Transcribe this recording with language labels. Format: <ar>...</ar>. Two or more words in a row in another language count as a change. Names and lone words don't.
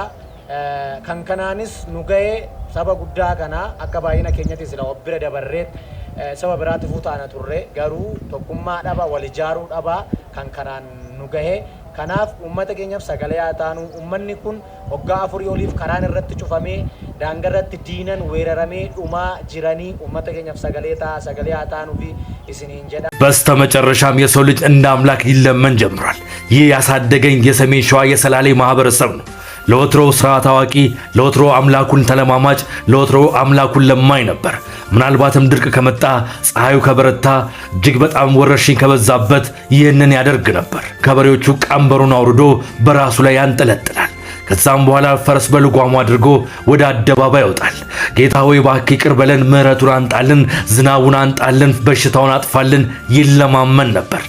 <om>Kan kanaanis nu ga'ee saba guddaa kanaa akka baay'ina keenyatti sila bira dabarreet saba biraatti fuutaana turre garuu tokkummaa dhaba wal ijaaruu dhaba kan kanaan nu ga'ee kanaaf uummata keenyaaf sagalee haa taanu uummanni kun waggaa 4 oliif karaan irratti cufamee daangaa irratti diinan weeraramee dhumaa jiranii uummata keenyaaf sagalee haa taanuu fi isiniin jedha.</om> <am>በስተመጨረሻም የሰው ልጅ እንደ አምላክ ይለመን ጀምሯል። ይህ ያሳደገኝ የሰሜን ሸዋ የሰላሌ ማህበረሰብ ነው። ለወትሮ ስርዓት አዋቂ፣ ለወትሮ አምላኩን ተለማማጭ፣ ለወትሮ አምላኩን ለማኝ ነበር። ምናልባትም ድርቅ ከመጣ ፀሐዩ ከበረታ እጅግ በጣም ወረርሽኝ ከበዛበት ይህንን ያደርግ ነበር። ከበሬዎቹ ቀንበሩን አውርዶ በራሱ ላይ ያንጠለጥላል። ከዛም በኋላ ፈረስ በልጓሙ አድርጎ ወደ አደባባይ ይወጣል። ጌታ ሆይ እባክህ ይቅር በለን፣ ምሕረቱን አንጣልን፣ ዝናቡን አንጣልን፣ በሽታውን አጥፋልን ይለማመን ነበር።</am>